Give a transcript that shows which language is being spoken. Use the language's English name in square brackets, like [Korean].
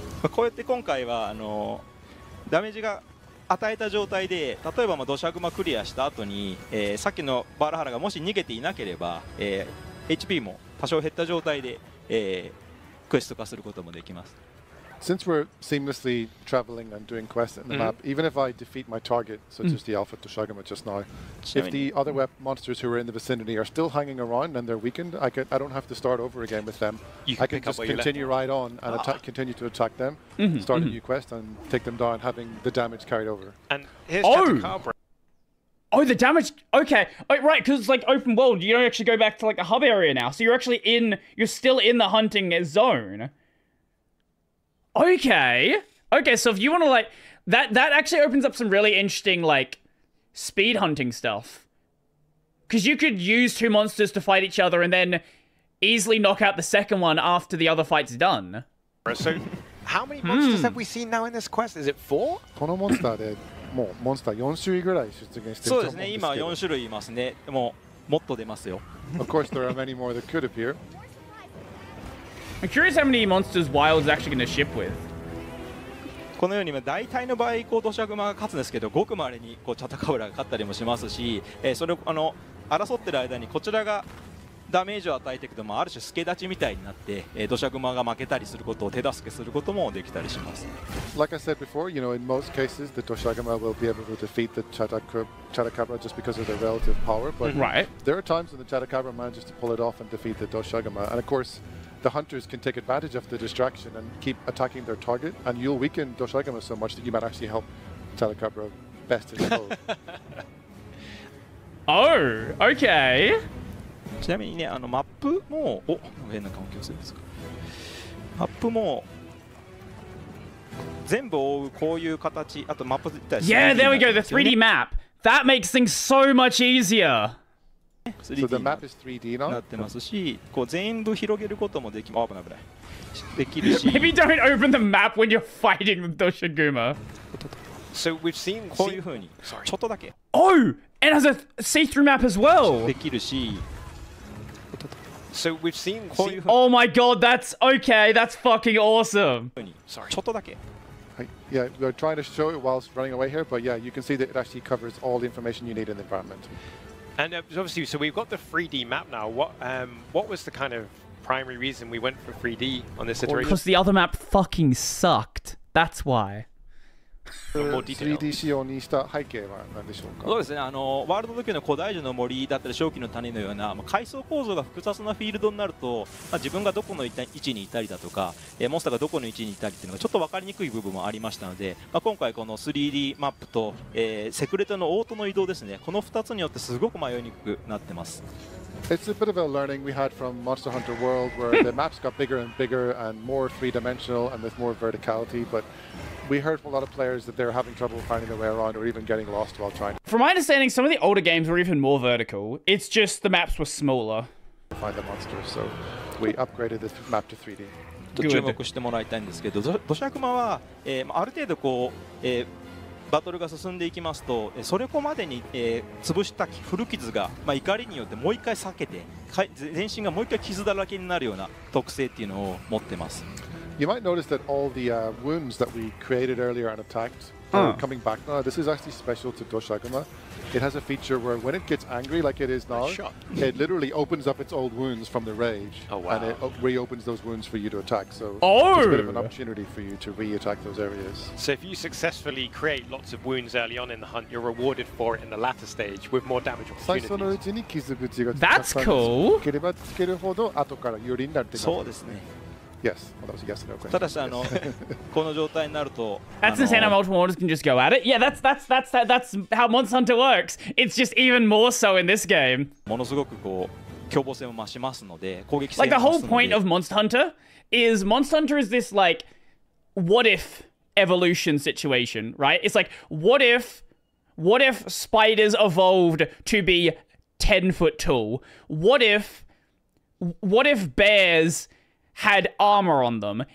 [Japanese] こうやって今回はダメージが与えた状態で、例えばドシャグマクリアした後に、さっきのバラハラがもし逃げていなければ、HP も多少減った状態で、クエスト化することもできます。 [English] Since we're seamlessly traveling and doing quests in the map, even if I defeat my target, such as the Alpha Doshagama just now, if the other monsters who are in the vicinity are still hanging around and they're weakened, I don't have to start over again with them. I can just continue right on and continue to attack them, start a new quest and take them down, having the damage carried over. And here's Chatakabra. Oh, the damage. Okay. Oh, right, because it's like open world. You don't actually go back to like the hub area now. So you're actually you're still in the hunting zone. Okay. Okay, so if you want to like that actually opens up some really interesting like speed hunting stuff. Cuz you could use two monsters to fight each other and then easily knock out the second one after the other fight's done. So how many monsters have we seen now in this quest? Is it 4? [Japanese] このモンスターでもうモンスター4種類ぐらい出現してると思うんですけど。そうですね。今4種類いますね。でももっと出ますよ。 [English] Of course there are many more that could appear. I'm curious how many monsters Wild's actually going to ship with. [Japanese] このように大体の場合ドシャグマが勝つんですけど、ごく稀にチャタカブラが勝ったりもしますし、それを争ってる間にこちらがダメージを与えていくと、ある種助立ちみたいになってドシャグマが負けたりすることを手助けすることもできたりします。 [English] Like I said before, you know, in most cases the Doshagama will be able to defeat the Chatakabra just because of their relative power, but there are times when the Chatakabra manages to pull it off and defeat the Doshagama, and of course the hunters can take advantage of the distraction and keep attacking their target, and you'll weaken Doshagama so much that you might actually help Chatakabra best his foe. Oh, okay. [Japanese] ちなみにね、マップも変な環境するんですか。マップも全部覆うこういう形、あとマップ自体。 [English] Yeah, there we go. The 3D map. That makes things so much easier. So the map is 3D now. [Japanese] なってますし、全部広げることもできます。危ない危ない。できるし。 [English] Maybe don't open the map when you're fighting with Doshiguma. So we've seen [Japanese] こういう風にちょっとだけ。 [English] Oh, and it has a see-through map as well. [Japanese] できるし。 [English] So we've seen. Oh my god, that's okay. That's fucking awesome. Sorry. [Japanese] ちょっとだけ。 [English] Yeah, we're trying to show it whilst running away here, but yeah, you can see that it actually covers all the information you need in the environment. And obviously, so we've got the 3D map now. What was the kind of primary reason we went for 3D on this iteration? Because the other map fucking sucked. That's why. [Japanese] 3D 仕様にした背景は何でしょうか。そうですね。ワールド時の古代樹の森だったり正気の谷のような階層構造が複雑なフィールドになると、自分がどこの位置にいたりだとか、モンスターがどこの位置にいたりっていうのがちょっと分かりにくい部分もありましたので、今回この 3D マップと、セクレトのオートの移動ですね。この2つによってすごく迷いにくくなってます。 [English] It's a bit of a learning we had from Monster Hunter World, where the maps got bigger and bigger and more three-dimensional and with more verticality. But we heard from a lot of players that they were having trouble finding their way around or even getting lost while trying. From my understanding, some of the older games were even more vertical. It's just the maps were smaller. To find the monsters, so we upgraded this map to 3D. [Japanese] 注目してもらいたいんですけど、ドシャクマは、ある程度バトルが進んでいきますと、それこまでに、潰した古傷が、怒りによってもう一回避けて全身がもう一回傷だらけになるような特性っていうのを持ってます。 [English] You might notice that all the wounds that we created earlier and attacked are coming back now. This is actually special to Doshagama. It has a feature where when it gets angry like it is now, it literally opens up its old wounds from the rage, and it reopens those wounds for you to attack. So it's a bit of an opportunity for you to re-attack those areas. So if you successfully create lots of wounds early on in the hunt, you're rewarded for it in the latter stage with more damage opportunities. That's cool. [Japanese] つければつけるほど後から有利になるって感じ。そうですね。 [English] Yes. Well, that was a yes or no question. [Japanese] ただしこの状態になると [English] That's insane how multiple monsters can just go at it. Yeah, that's how Monster Hunter works. It's just even more so in this game. [Japanese] ものすごくこう凶暴性も増しますので攻撃性 [English] Like the [Japanese] 増す [English] whole [Japanese] ので [English] point of Monster Hunter is this like what if evolution situation, right? It's like what if spiders evolved to be 10 foot tall? What if bears had armor on them?